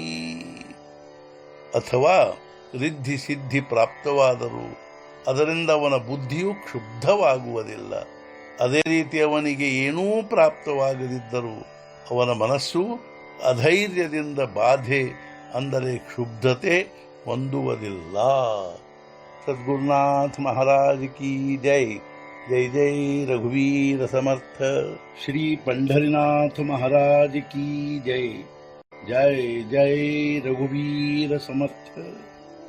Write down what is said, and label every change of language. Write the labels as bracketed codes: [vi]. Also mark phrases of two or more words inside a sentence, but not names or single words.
[kn] ಅಥವಾ ರಿದ್ಧಿ ಸಿದ್ಧಿ ಪ್ರಾಪ್ತವಾದರೂ ಅದರಿಂದ ಅವನ ಬುದ್ಧಿಯು ಕ್ಷುಬ್ಧವಾಗುವುದಿಲ್ಲ. ಅದೇ ರೀತಿ ಅವನಿಗೆ ಏನೂ ಪ್ರಾಪ್ತವಾಗದಿದ್ದರೂ ಅವನ ಮನಸ್ಸು ಅಧೈರ್ಯದಿಂದ ಬಾಧೆ ಅಂದರೆ ಕ್ಷುಬ್ಧತೆ ಹೊಂದುವುದಿಲ್ಲ. [hi] सद्गुरुनाथ महाराज की जय। जय जय रघुवीर समर्थ। श्री पंढरीनाथ महाराज की जय। जय जय रघुवीर समर्थ.